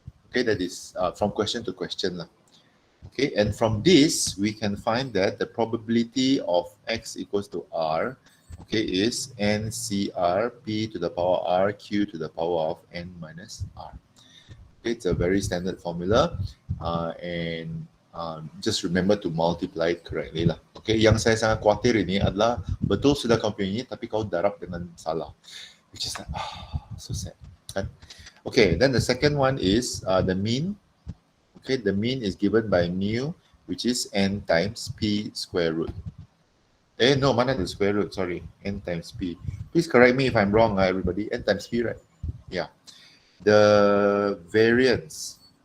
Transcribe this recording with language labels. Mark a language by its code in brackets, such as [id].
[en] Okay, that is from question to question. Okay, and from this, we can find that the probability of X equals to R, okay, is NCR P to the power R Q to the power of N minus R. Okay, it's a very standard formula, and just remember to multiply it correctly lah. [ms] Okay, yang saya sangat khawatir ini adalah betul sudah kau punya ini, tapi kau darab dengan salah, [en] which is like, so sad. [ms] Kan? [en] Okay, then the second one is the mean. Okay, the mean is given by mu, which is n times p square root. No, mana the square root, sorry, n times p. Please correct me if I'm wrong, everybody. N times p, right? Yeah. The variance